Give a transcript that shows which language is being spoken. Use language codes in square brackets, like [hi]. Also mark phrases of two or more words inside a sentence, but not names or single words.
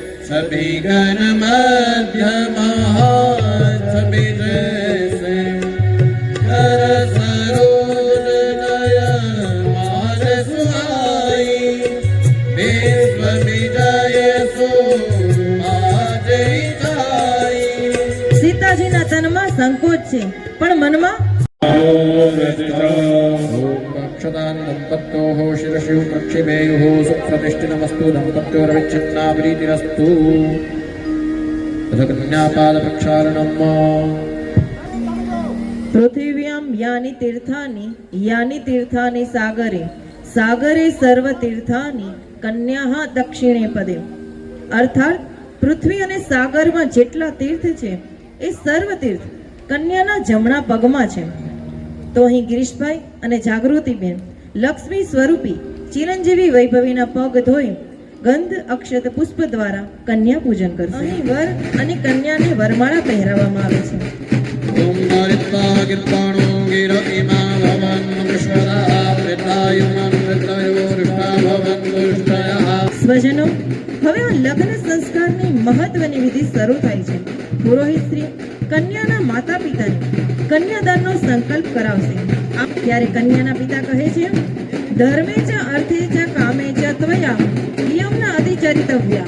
[awa] सभी गण मध्यमः सभी जैसे कर सरोज नयन मान सुहाई विश्व विजय सो आज जाई। [gu] સીતાજીના તનમાં સંકોચ છે પણ મનમાં [sa] क्षतान् दम्पत्योः शिरसि प्रक्षिपेयुः सुप्रतिष्ठितमस्तु दम्पत्योरविच्छिन्ना प्रीतिरस्तु। तथा कन्यापादप्रक्षालनम्। पृथिव्याम यानी तीर्थानी सागरे सागरे सर्व तीर्थानी कन्या दक्षिणे पदे. [gu] અર્થાત પૃથ્વી અને સાગરમાં જેટલા તીર્થ છે એ સર્વ તીર્થ કન્યાના જમણા પગમાં છે. તો અહીં ગિરીશભાઈ અને જાગૃતિબેન લક્ષ્મી સ્વરૂપી ચિરંજીવી વૈભવીના પગ ધોઈ ગંધ અક્ષત પુષ્પ દ્વારા કન્યા પૂજન કરશે. અહીં વર અને કન્યાને વરમાળા પહેરાવવામાં આવે છે. [sa] ओम हरित्वा गिर्वाणो गिर इमा भवन् विश्वदा प्रतायुमन् प्रतयो ऋष्टा भवन् दुष्टयः। [gu] સ્વજનો, હવે આ લગ્ન સંસ્કારની મહત્વની વિધિ શરૂ થાય છે. પુરોહિત શ્રી કન્યાના માતા પિતાને કન્યાદાનનો સંકલ્પ કરાવશે. ત્યારે કન્યાના પિતા કહે છે, [sa] धर्मे च अर्थे च कामे च त्वया यमना अधिचरितव्या.